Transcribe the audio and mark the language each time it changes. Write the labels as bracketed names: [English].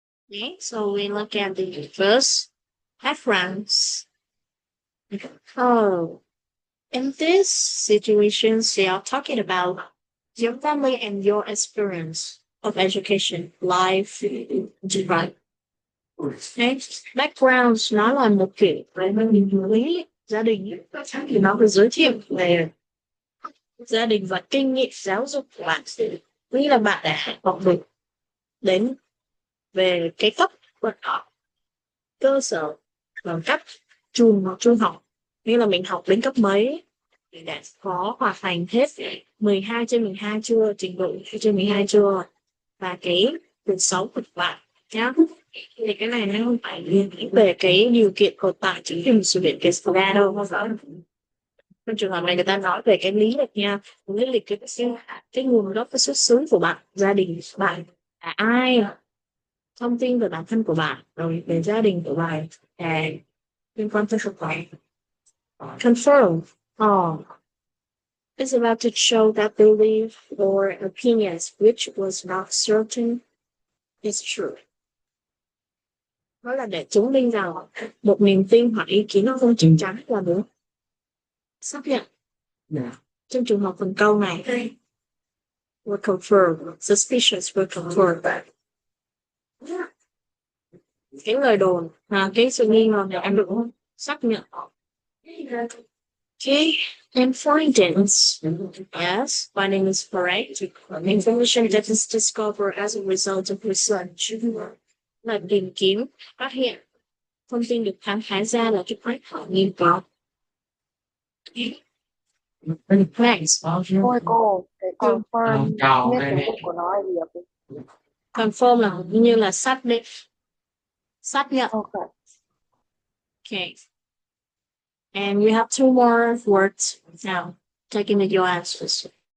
[English] Okay, so we look at the first backgrounds. Oh, in this situation, they are talking about your family and your experience of education, life, right? Okay. [Vietnamese] Backgrounds nó là một kiểu về lý gia đình thì nó會giới thiệu về gia đình và kinh nghiệm giáo dục của bạn. Nghĩ là bạn đã học được đến về cái cấp bậc học cơ sở và cấp trung học, như là mình học đến cấp mấy, mình đã có hoàn thành hết 12/12 chưa, trình độ trên 12 chưa, và cái cuộc sống của bạn nhá. Thì cái này nó không phải liên quan về cái điều kiện của bạn chính là một sự kiện cái ra đâu. Trong trường hợp này người ta nói về cái lý lịch nha, lý lịch cái nguồn gốc, cái xuất xứ của bạn, gia đình của bạn là ai, thông tin về bản thân của bạn, rồi về gia đình của bạn, liên quan tới sức khỏe. [English] Confirm. Is about to show that belief or opinions which was not certain is true. [Vietnamese] Đó là để chứng minh rằng một niềm tin hoặc ý kiến nó không chắc chắn là đúng. Xác nhận. Trong trường hợp phần câu này, [English] were confirmed, suspicious were confirmed. [Vietnamese] Cái lời đồn, cái sự nghi ngờ này đã được xác nhận. [English] Okay, and findings. Yes, finding is correct. Information that is discovered as a result of research. [Vietnamese] Là tìm kiếm, phát hiện. Thông tin được khám phá ra là cái kết quả nghiên cứu. [English] Next. [Vietnamese] Cô, cái confirm biết tiếng Việt của nó là gì ạ cô? Confirm là như là xác định, xác nhận. [English] Okay. Okay. And we have two more words now. Taking your answers.